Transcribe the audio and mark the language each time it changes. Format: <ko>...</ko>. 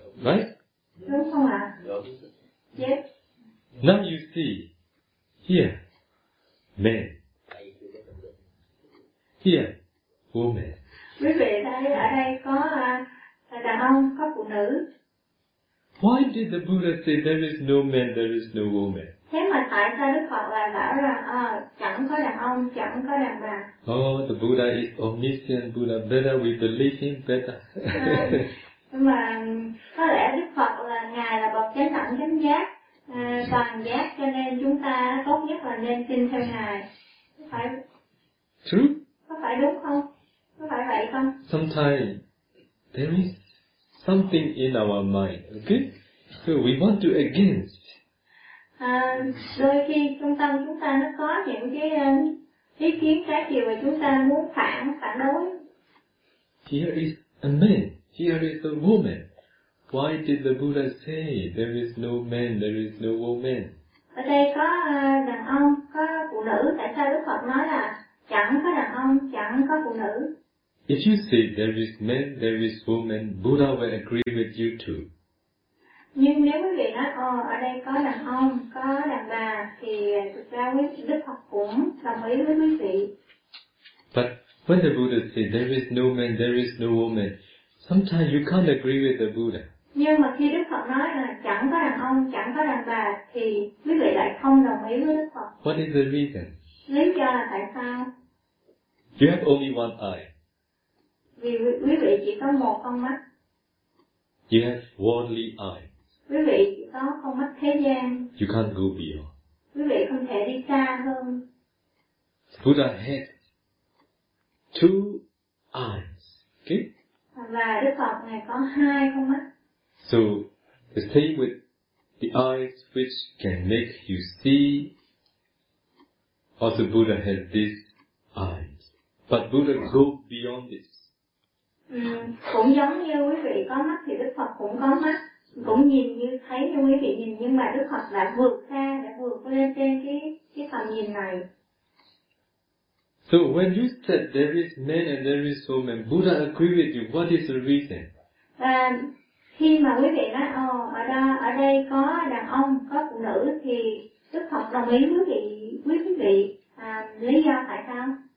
<en>Right?</en> <vi>Đúng không ạ?</vi> <en>Yes. Now you see, here, man. Here, woman.</en> <vi>Quý vị thấy ở đây có đàn ông, có phụ nữ.</vi> <en>Why did the Buddha say there is no man, there is no woman?</en> <vi>Thế mà tại sao Đức Phật lại bảo rằng chẳng có đàn ông, chẳng có đàn bà?</vi> <en>Oh, the Buddha is omniscient Buddha. Better we believe him, better.</en> <vi>Mà có lẽ Đức Phật là Ngài là bậc chánh đẳng chánh giác, toàn giác, cho nên chúng ta tốt nhất là nên tin theo Ngài.</vi> <en>True?</en> <vi>Có phải đúng không? Có phải vậy không?</vi> <en>Sometimes there is something in our mind, okay? So we want to against.</en> <vi>Đôi khi trong tâm chúng ta nó có những cái ý kiến trái chiều mà chúng ta muốn phản đối.</vi> <en>Here is a man. Here is a woman. Why did the Buddha say there is no man, there is no woman?</en> <vi>Ở đây có đàn ông, có phụ nữ. Tại sao Đức Phật nói là chẳng có đàn ông, chẳng có phụ nữ?</vi> <en>If you say there is man, there is woman, Buddha will agree with you too.</en> <vi>Nhưng nếu quý vị nói, ở đây có đàn ông, có đàn bà, thì thực ra Đức Phật cũng đồng ý với quý vị.</vi> <en>But when the Buddha say there is no man, there is no woman, sometimes you can't agree with the Buddha.</en> <vi>Nhưng mà khi Đức Phật nói là chẳng có đàn ông, chẳng có đàn bà, thì quý vị lại không đồng ý với Đức Phật.</vi> <en>What is the reason?</en> <vi>Lý do là tại sao?</vi> <en>You have only one eye.</en> <vi>Vì quý vị chỉ có một con mắt.</vi> <en>You have worldly eye.</en> <vi>Quý vị chỉ có con mắt thế gian.</vi> <en>You can't go beyond.</en> <vi>Quý vị không thể đi xa hơn.</vi> <en>Buddha had two eyes. Okay?</en> <vi>Và Đức Phật này có hai con mắt.</vi> <en>So, the same with the eyes which can make you see. Also, Buddha had these eyes. But Buddha go beyond this.</en> <vi>Cũng giống như quý vị có mắt thì Đức Phật cũng có mắt, cũng nhìn như thấy như quý vị nhìn, nhưng mà Đức Phật đã vượt xa, đã vượt lên trên cái tầm nhìn này.</vi> <en>So when you said there is man and there is woman, Buddha agree with you. What is the reason?</en> <vi>Khi mà quý vị nói ở đây có đàn ông, có phụ nữ, thì Đức Phật đồng ý với quý vị lý do tại sao?</vi>